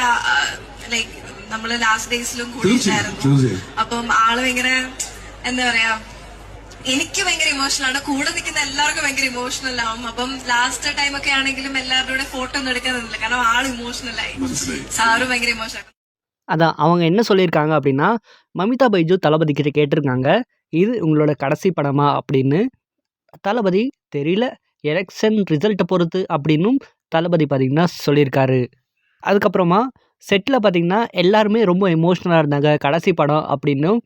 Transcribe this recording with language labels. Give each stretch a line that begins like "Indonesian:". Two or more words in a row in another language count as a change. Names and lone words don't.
Malayalam: ലൈക്ക് നമ്മള്
English: last days
Malayalam: കൂടിയിട്ടായിരുന്നു. അപ്പം ആള് ഭയങ്കര എന്താ പറയാ, എനിക്ക് ഭയങ്കര ഇമോഷണൽ ആണ്, കൂടെ നിൽക്കുന്ന എല്ലാവർക്കും ഭയങ്കര ഇമോഷണൽ ആവും. അപ്പം
English: last time
Malayalam: ഒക്കെ ആണെങ്കിലും എല്ലാവരുടെ കൂടെ ഫോട്ടോ ഒന്നും എടുക്കാൻ നിന്നില്ല, കാരണം ആള് ഇമോഷണൽ ആയി, സാറും ഭയങ്കര ഇമോഷണൽ.
Tamil: அதான் அவங்க என்ன சொல்லியிருக்காங்க அப்படின்னா, மமிதா பைஜு தளபதி கிட்ட கேட்டிருக்காங்க, இது உங்களோட கடைசி படமா அப்படின்னு. தளபதி தெரியல,
English: election result
Tamil: பொறுத்து அப்படின்னும் தளபதி பார்த்திங்கன்னா சொல்லியிருக்காரு. அதுக்கப்புறமா செட்டில் பார்த்திங்கன்னா எல்லாருமே ரொம்ப எமோஷ்னலாக இருந்தாங்க, கடைசி படம் அப்படின்னும்.